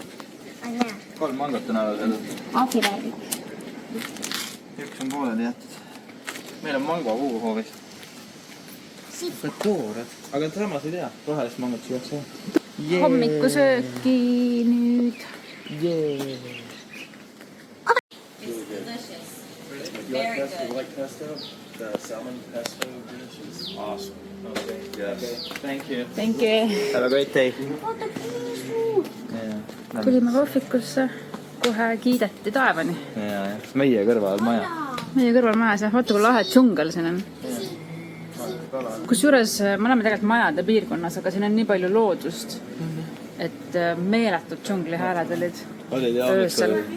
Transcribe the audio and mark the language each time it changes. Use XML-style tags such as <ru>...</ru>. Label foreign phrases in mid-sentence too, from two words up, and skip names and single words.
<et>3 mangot on ära söönud. Aafiräägid. Üks on pooleli jätud. Meil on mango hoovis. Toored. Aga samas ei tea, rohelist mangot süüakse. Hommikusööki nüüd.</et> <en>Very good. Like pesto? The salmon pesto dish is awesome. Okay. Yes. Thank you. Thank you. Have a great day.</en> <et>Tulime kohvikusse, kohe kiideti taevani. Meie kõrval maja. Meie kõrval majas ja vaata, kui lahe džungel siin on. Kusjuures me oleme tegelikult majade piirkonnas, aga siin on nii palju loodust, et meeletud džungli hääled olid öösel.</et>